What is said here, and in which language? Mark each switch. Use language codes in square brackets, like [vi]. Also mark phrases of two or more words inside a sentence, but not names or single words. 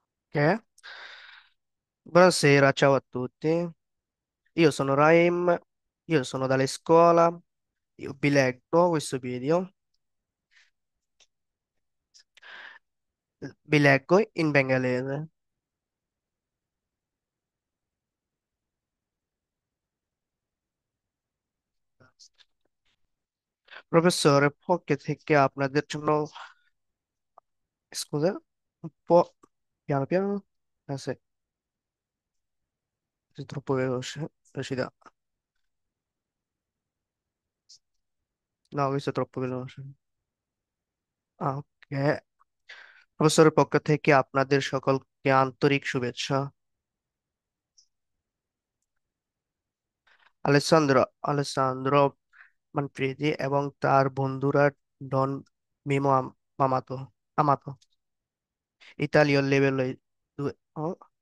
[it] Che? Buonasera, ciao a tutti. Io sono Raim, io sono dalle scuola, io vi leggo questo video, vi leggo in bengalese. [bn] প্রফেসর, পক্ষ থেকে আপনাদের জন্য, [it] scusa, un po' piano piano, se è troppo veloce, velocità. No, questo è troppo veloce. Ah, ok. [bn] প্রফেসরের পক্ষ থেকে আপনাদের সকলকে আন্তরিক শুভেচ্ছা। আলেসান্দ্রো মানফ্রেদি এবং তার বন্ধুরা ডন মিমো মামাতো আমাতো ইতালীয় oh,